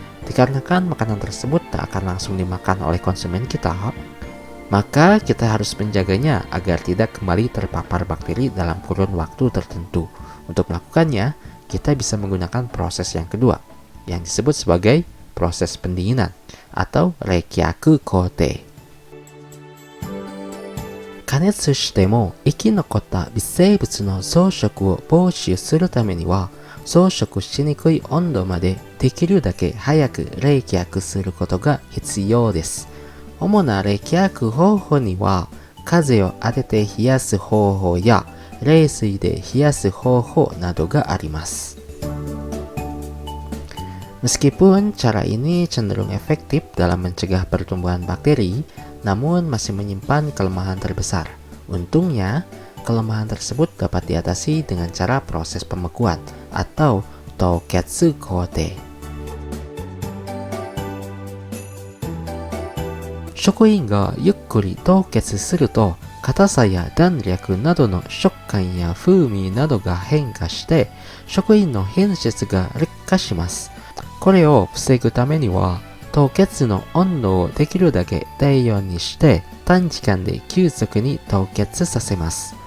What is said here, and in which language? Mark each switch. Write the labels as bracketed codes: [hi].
[id] Dikarenakan makanan tersebut tak akan langsung dimakan oleh konsumen kita, maka kita harus menjaganya agar tidak kembali terpapar bakteri dalam kurun waktu tertentu. Untuk melakukannya, kita bisa menggunakan proses yang kedua, yang disebut sebagai proses pendinginan atau Reikyaku Gote. [ja] Kanetsu shite mo ikinokotta bisseibutsu no zoushoku wo bōshū suru tame ni wa 増殖しにくい温度までできるだけ早く冷却することが必要です。主な冷却方法には、風を当てて冷やす方法や冷水で冷やす方法などがあります。 [id] Meskipun cara ini cenderung efektif dalam mencegah pertumbuhan bakteri, namun masih menyimpan kelemahan terbesar. Untungnya, kelemahan tersebut dapat diatasi dengan cara proses pembekuan atau Touketsu Gote. [ja] 食品がゆっくり凍結すると、硬さや弾力などの食感や風味などが変化して、食品の品質が劣化します。これを防ぐためには、凍結の温度をできるだけ低温にして、短時間で急速に凍結させます。